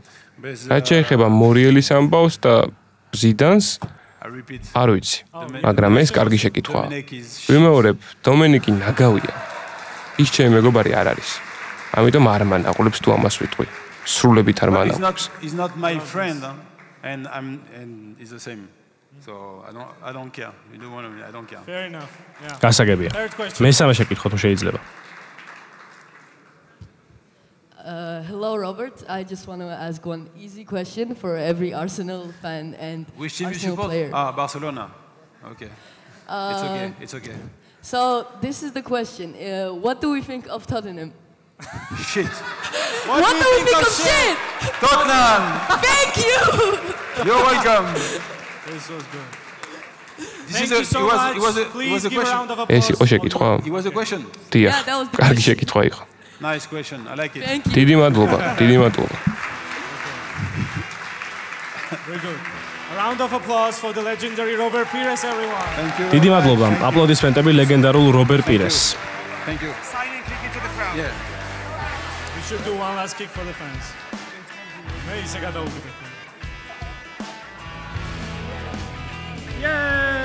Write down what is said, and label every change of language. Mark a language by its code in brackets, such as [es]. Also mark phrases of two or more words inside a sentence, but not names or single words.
[ka] რაც შეეხება მორიელის ამბავს და ზიდანს, არ ვიცი, მაგრამ ეს კარგი შეკითხვაა. ვიმეორებ, დომენიკი ნაგავია. ის ჩემი მეგობარი არ არის. ამიტომ არ მანაყოლებს თუ ამას ვიტყვი. სრულებით არ მანაყოლებს. [en] He's not my friend. and it's the same. So I don't care. You don't want to. I don't care. Fair enough. Yeah. [ka] გასაგებია. მესამე შეკითხვა თუ შეიძლება. [en] Hello, Robert. I just want to ask one easy question for every Arsenal fan and which team you support? player. Barcelona. Okay. It's okay. It's okay. So this is the question. What do we think of Tottenham? Shit. What do we think of shit? Tottenham. Thank you. You're welcome. This was good. Thank you so much. Please give a round of applause. [ka] ეს იყო შეკითხვა. [en] It was a question. [ka] დიახ. [en] Yeah, that was the [ka] კარგი [en] question. [ka] შეკითხვა იყო. [en] Nice question. I like it. Thank you. [ka] დიდი მადლობა. დიდი მადლობა. [en] Very good. A round of applause for the legendary Robert Pires, everyone. Thank you. [ka] დიდი მადლობა. აპლოდისმენტები ლეგენდარულ რობერტ პირეს. [en] Thank you. Signing kick into the crowd. Yeah. We should do one last kick for the fans. [ka] მე ისე გადავუკეთებ. [en] Yeah.